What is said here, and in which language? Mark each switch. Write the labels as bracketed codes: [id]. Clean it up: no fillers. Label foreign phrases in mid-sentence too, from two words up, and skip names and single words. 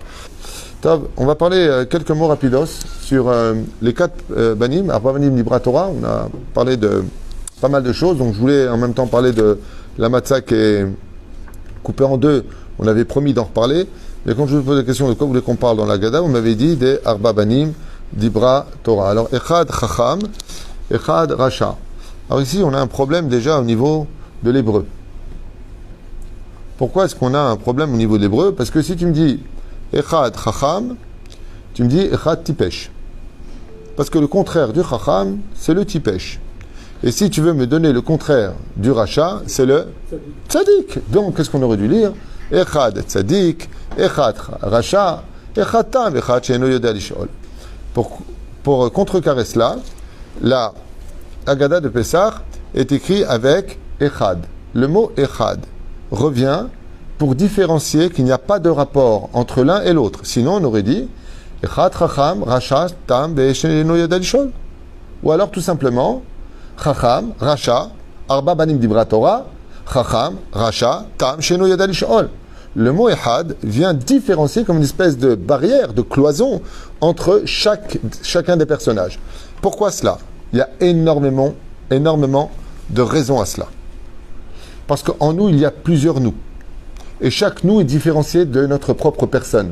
[fr] On va parler quelques mots rapidos sur les 4 banim, [he] ארבעה בנים דיברה תורה, [fr] on a parlé de pas mal de choses, donc je voulais en même temps parler de la matzah qui est coupée en deux. On avait promis d'en reparler, mais quand je vous pose la question de quoi vous voulez qu'on parle dans la Gada, vous m'avez dit des [he] ארבעה בנים דיברה תורה. Alors, אחד חכם, אחד רשע. [fr] Alors ici, on a un problème déjà au niveau de l'hébreu. Pourquoi est-ce qu'on a un problème au niveau de l'hébreu? Parce que si tu me dis [he] אחד חכם, [fr] tu me dis [he] אחד טיפש. [fr] Parce que le contraire du Chacham, c'est le Tipesh. Et si tu veux me donner le contraire du rachat, c'est le tzadik. Donc, qu'est-ce qu'on aurait dû lire? [he] אחד צדיק, אחד רשע, אחד תם, אחד שאינו יודע לשאול. [fr] Pour contrecarrer cela, la Haggadah de Pessah est écrite avec echad. Le mot echad revient pour différencier qu'il n'y a pas de rapport entre l'un et l'autre. Sinon, on aurait dit [he] אחד חכם, רשע תם, שאינו יודע לשאול. [fr] Ou alors, tout simplement, [he] חכם, רשע, ארבעה בנים דיברה תורה, חכם, רשע, תם, שאינו יודע לשאול. [fr] Le mot Ehad vient différencier comme une espèce de barrière, de cloison entre chacun des personnages. Pourquoi cela? Il y a énormément de raisons à cela. Parce qu'en nous, il y a plusieurs nous. Et chaque nous est différencié de notre propre personne.